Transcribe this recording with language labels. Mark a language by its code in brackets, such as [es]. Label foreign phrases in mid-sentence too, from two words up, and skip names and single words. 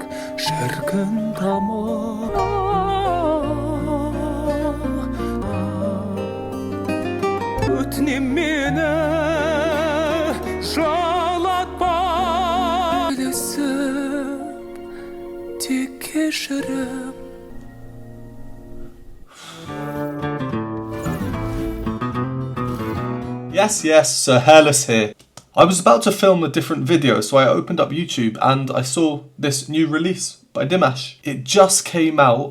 [kk] шіркін тамыр өтінем мені жалатпа келесіп тек кешірім. [en] Yes, Sir Hairless here. I was about to film a different video, so I opened up YouTube and I saw this new release by Dimash. It just came out.